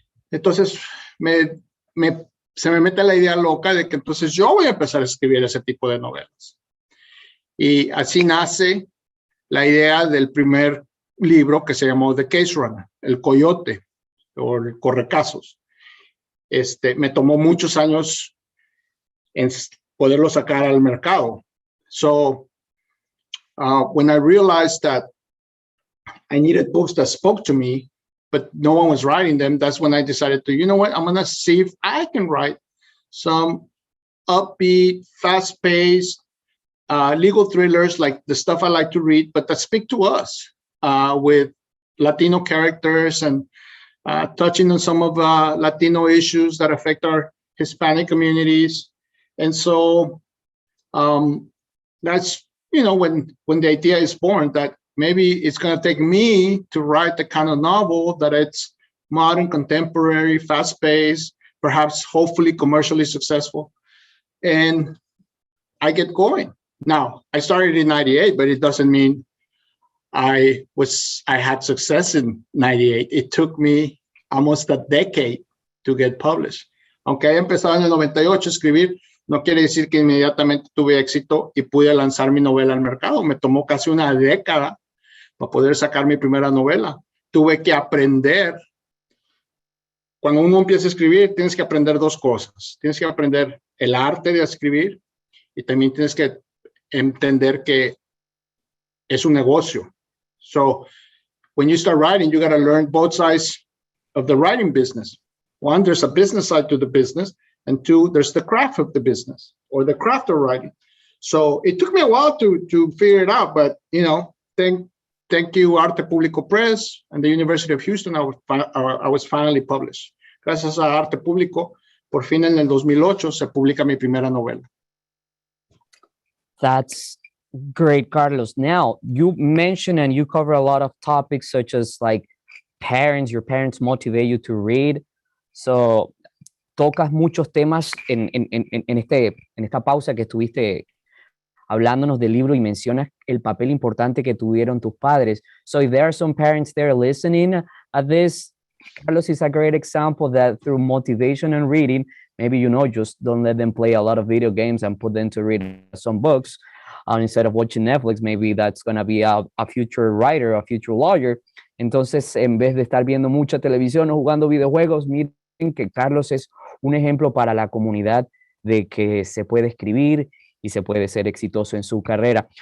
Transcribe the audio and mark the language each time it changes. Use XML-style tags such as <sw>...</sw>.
<es>Entonces se me mete la idea loca de que entonces yo voy a empezar a escribir ese tipo de novelas. Y así nace la idea del primer libro que se llamó The Case Runner, el coyote o el correcasos. Me tomó muchos años en poderlo sacar al mercado.</es> <en>So, when I realized that I needed books that spoke to me, but no one was writing them, that's when I decided to, you know what, I'm going to see if I can write some upbeat, fast-paced, legal thrillers like the stuff I like to read, but that speak to us with Latino characters and touching on some of Latino issues that affect our Hispanic communities. And so that's, when the idea is born that maybe it's going to take me to write the kind of novel that it's modern, contemporary, fast-paced, perhaps hopefully commercially successful. And I get going. Now, I started in 98, but it doesn't mean I had success in 98. It took me almost a decade to get published.</en> <es>Aunque haya empezado en el 98 a escribir, no quiere decir que inmediatamente tuve éxito y pude lanzar mi novela al mercado. Me tomó casi una década para poder sacar mi primera novela. Tuve que aprender. Cuando uno empieza a escribir, tienes que aprender dos cosas. Tienes que aprender el arte de escribir y también tienes que entender que es un negocio.</es> <en>So, when you start writing, you got to learn both sides of the writing business. One, there's a business side to the business, and two, there's the craft of the business or the craft of writing. So it took me a while to figure it out, but thank you Arte Público Press and the University of Houston, I was finally published.</en> <es>Gracias a Arte Público, por fin en el 2008 se publica mi primera novela.</es> <en>That's great, Carlos. Now, you mentioned and you cover a lot of topics such as like your parents motivate you to read. So</en> <es>tocas muchos temas en esta pausa que estuviste hablándonos del libro y mencionas el papel importante que tuvieron tus padres.</es> <en>So if there are some parents there listening at this, Carlos is a great example that through motivation and reading, maybe, just don't let them play a lot of video games and put them to read some books. Instead of watching Netflix, maybe that's going to be a future writer, a future lawyer.</en> <es>Entonces, en vez de estar viendo mucha televisión o jugando videojuegos, miren que Carlos es un ejemplo para la comunidad de que se puede escribir y se puede ser exitoso en su carrera.</es>